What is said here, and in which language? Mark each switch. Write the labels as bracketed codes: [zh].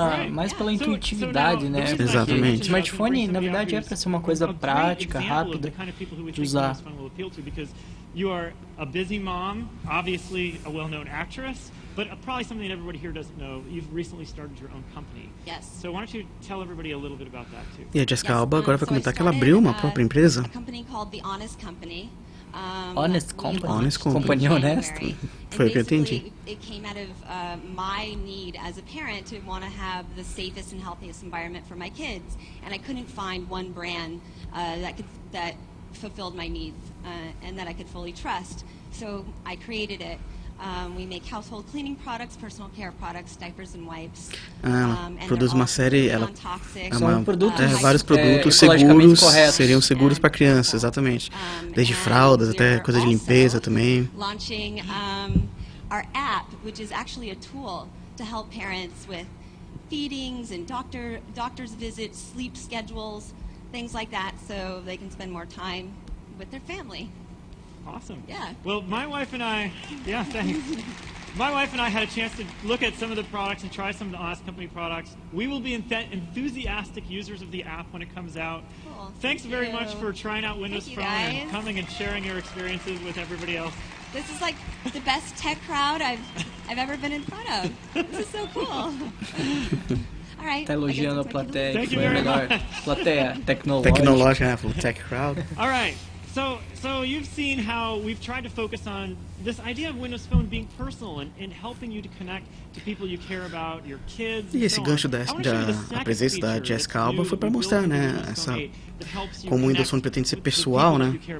[pt] mais pela intuitividade, né? Exatamente. O smartphone, na verdade, é para ser uma coisa prática, rápida de usar. [en] You are a busy mom, obviously a well-known actress, but probably something that everybody here doesn't know. You've recently started your own company. Yes. So why don't you tell everybody a little bit about that too? [pt] E a Jessica Alba agora vai comentar que ela abriu uma própria empresa. [en] A company called The Honest Company. Honest Company? Honest Company. [pt] Companhia honesta. Foi o que eu entendi. [en] It came out of my need as a parent to want to have the safest and healthiest environment for my kids, and I couldn't find one brand that fulfilled my needs and that I could fully trust. So I created it. We make household cleaning products, personal care products, diapers and wipes. [pt] Produz uma série, São produtos, vários produtos seguros, seriam seguros para crianças, exatamente. Desde fraldas até coisa de limpeza também. [en] Launching our app, which is actually a tool to help parents with feedings and doctor's visits, sleep schedules, things like that, so they can spend more time with their family. Awesome. Yeah. Well, my wife and I, thanks. My wife and I had a chance to look at some of the products and try some of the Honest Company products. We will be enthusiastic users of the app when it comes out. Cool. Thanks very much for trying out Windows Phone and coming and sharing your experiences with everybody else. This is like the best tech crowd I've ever been in front of. This is so cool. All right. [pt] Tá elogiando a plateia, [en] Thank [pt] que [en] you [pt] foi a [en] very [pt] melhor [en] much. [pt] plateia tecnológica. Tecnológica, [en] tech crowd. All right. So you've seen how we've tried to focus on this idea of Windows Phone being personal and helping you to connect to people you care about, your kids. [pt] E esse gancho da presença da Jessica Alba foi para mostrar, né, como o Windows Phone pretende ser pessoal, né?